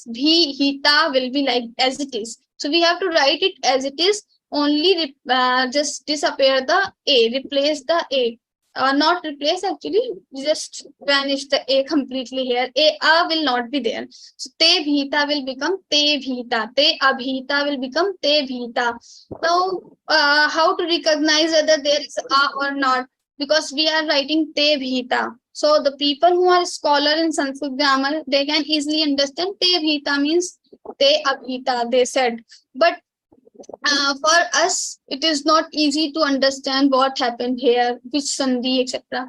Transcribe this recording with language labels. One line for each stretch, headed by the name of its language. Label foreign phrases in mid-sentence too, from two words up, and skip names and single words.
English: Bhihita will be like as it is. So we have to write it as it is. Only just disappear the a, replace the a. Not replace, actually, just vanish the a completely here. A will not be there. So
Sanskrit: ते भीता
English: will become
Sanskrit: ते भीता. ते अभीता
English: will become
Sanskrit: ते भीता.
English: Now, how to recognize whether there is a or not? Because we are writing
Sanskrit: ते भीता.
English: So the people who are scholar in Sanskrit grammar, they can easily understand
Sanskrit: ते भीता
English: means
Sanskrit: ते अभीता,
English: they said. But for us, it is not easy to understand what happened here, which sandhi, etc.